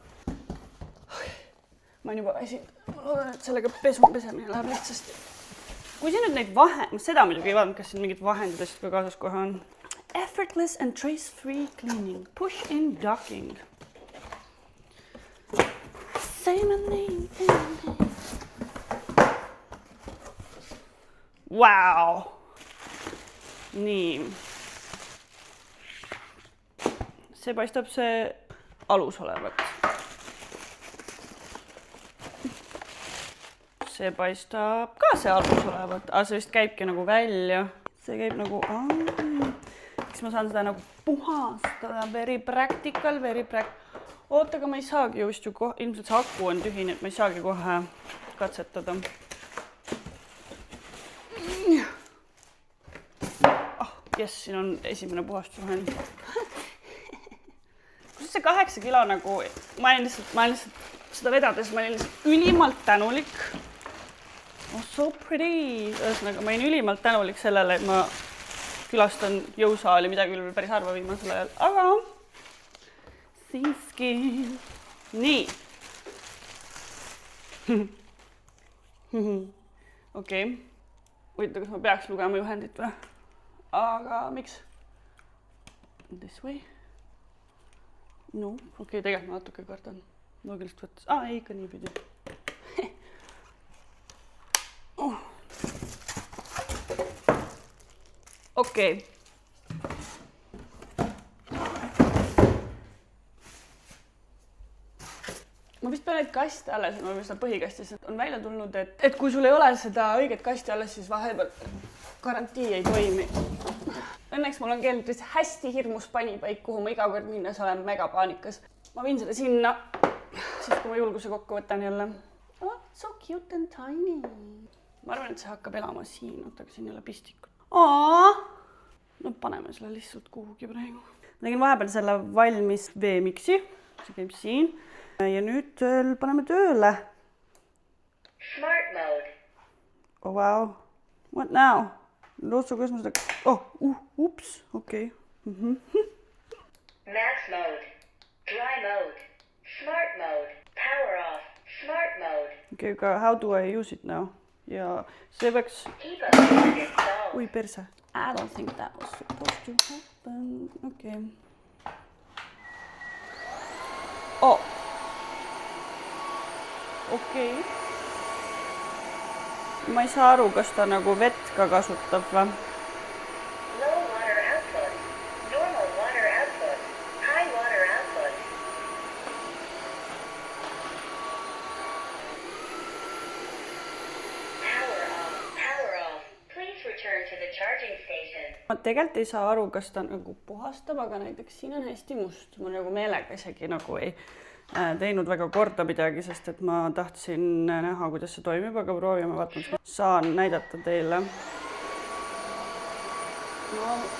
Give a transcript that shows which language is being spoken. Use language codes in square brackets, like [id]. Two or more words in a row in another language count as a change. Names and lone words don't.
[et] Ma olen juba väsinud. Ma loodan, et sellega pesemine läheb lihtsasti. kui siin nüüd neid seda muidugi ei vaadanud, kas siin mingid vahendid asjad ka kaasas kohe on. [en] Effortless and trace-free cleaning. Push-in docking. Say my name. Wow. [et] Nii. See paistab see alus olevat. See paistab ka see alus olevat, aga see vist käibki nagu välja. See käib nagu, eks ma saan seda nagu puhastada, [en] very practical. [et] Oota, aga ma ei saagi just ju ilmselt see aku on tühine, et ma ei saagi kohe katsetada. Yes, siin on esimene puhastusvahend. Kus see 8 kilo nagu, ma olin lihtsalt seda vedades, ma olin lihtsalt ülimalt tänulik. [en] Oh, so pretty. [et] Ühesõnaga, ma olin ülimalt tänulik sellele, et ma külastan jõusaali, mida küll veel päris harva viimasel ajal, aga siiski. Nii. Okei. Huvitav, kas ma peaks lugema juhendit või? Aga miks? [en] This way? [et] No, okei, tegelikult ma natuke kardan. Loogilist võttes. Ei, ikka nii pidi. Okei. Ma vist pean neid kaste alles, ma vist põhikastis on välja tulnud, et kui sul ei ole seda õiget kasti alles, siis vahepeal garantii ei toimi. Õnneks mul on keldris hästi hirmus panipaik, kuhu ma iga kord minnes olen mega paanikas. Ma viin selle sinna, siis kui ma julguse kokku võtan jälle. [en] Oh, so cute and tiny. [et] Ma arvan, et see hakkab elama siin, aga siin ei ole pistikut. No paneme selle lihtsalt kuhugi praegu. Ma tegin vahepeal selle valmis veemiksi, see käib siin. Ja nüüd paneme tööle. [en] Smart mode. Oh, wow. What now? [et] Lootsu, kuidas ma seda... ups, okei. [en] Max mode. Dry mode. Smart mode. Power off. Smart mode. Okay, aga how do I use it now? [et] Ja see peaks... [en] Keep up installed. [et] Ui, perse. [en] I don't think that was supposed to happen. [et] Okei. Okei. Ma ei saa aru, kas ta nagu vett ka kasutab või? [en] Low water output. Normal water output. High water output. Power off. Power off. Please return to the charging station. [et] Ma tegelikult ei saa aru, kas ta nagu puhastab, aga näiteks siin on hästi must. Ma nagu meelega isegi nagu ei teinud väga korda midagi, sest et ma tahtsin näha, kuidas see toimib, aga proovime vaatama, et saan näidata teile. No.